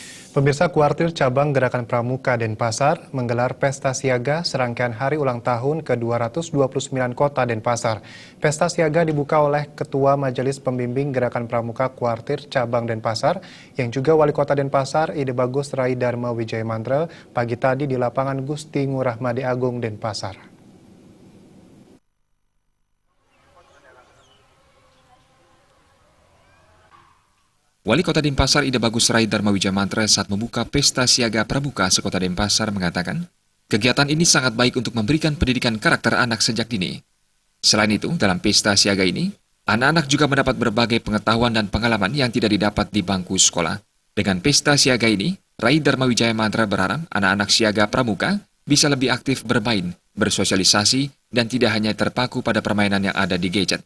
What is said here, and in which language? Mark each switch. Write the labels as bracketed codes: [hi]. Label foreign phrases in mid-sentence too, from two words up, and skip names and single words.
[id] Pemirsa, Kuartir Cabang Gerakan Pramuka Denpasar menggelar Pesta Siaga serangkaian hari ulang tahun ke-229 Kota Denpasar. Pesta Siaga dibuka oleh Ketua Majelis Pembimbing Gerakan Pramuka Kuartir Cabang Denpasar, yang juga Wali Kota Denpasar, Ide Bagus Rai Dharma Wijaya Mantra, pagi tadi di lapangan Gusti Ngurah Made Agung, Denpasar. Wali Kota Denpasar Ide Bagus Rai Dharma Wijaya Mantra saat membuka Pesta Siaga Pramuka sekota Denpasar mengatakan, kegiatan ini sangat baik untuk memberikan pendidikan karakter anak sejak dini. Selain itu, dalam Pesta Siaga ini, anak-anak juga mendapat berbagai pengetahuan dan pengalaman yang tidak didapat di bangku sekolah. Dengan Pesta Siaga ini, Rai Dharma Wijaya Mantra berharap anak-anak siaga pramuka bisa lebih aktif bermain, bersosialisasi, dan tidak hanya terpaku pada permainan yang ada di gadget.